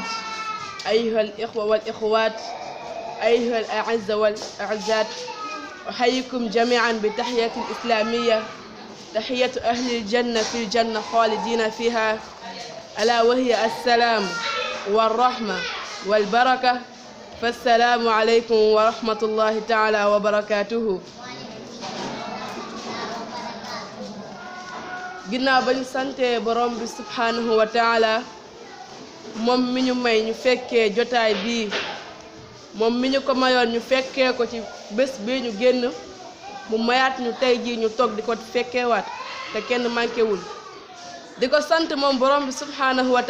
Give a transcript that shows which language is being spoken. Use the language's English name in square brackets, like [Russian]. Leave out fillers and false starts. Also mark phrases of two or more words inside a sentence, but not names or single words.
[Arabic] أيها الإخوة والإخوات أيها الأعزة والأعزات أحييكم جميعا بتحية الإسلامية تحية أهل الجنة في الجنة خالدين فيها ألا وهي السلام والرحمة والبركة فالسلام عليكم ورحمة الله تعالى وبركاته [Wolof] ginnaaw ba ñu sante borom bi [Arabic] سبحانه وتعالى [Wolof] moom mi ñu may ñu fekkee jotaay bii moom mi ñu ko mayoon ñu fekkee ko ci bés bii ñu génn mu mayaat ñu tey jii ñu toog di ko fekkeewaat te kenn manquéwul di ko sant moom borom bi [Arabic] سبحانه و